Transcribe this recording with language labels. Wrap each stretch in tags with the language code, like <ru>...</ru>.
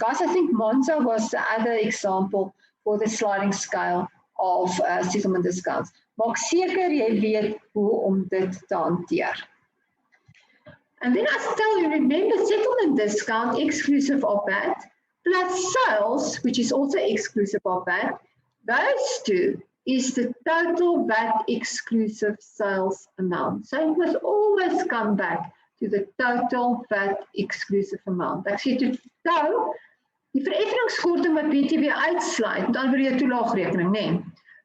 <en>Guys, I think Monza was the other example for the sliding scale of settlement discounts.</en> <af>Maak seker jy weet hoe om dit te hanteer.</af> <en>And then I tell you, remember settlement discount exclusive of that, plus sales, which is also exclusive of that, those 2 is the total VAT exclusive sales amount. So it must always come back to the total VAT exclusive amount.</en> <af>Ek sê toe nou, die vereffeningskorting wat BTW uitsluit, dan word jou toelaagrekening, nee.</af>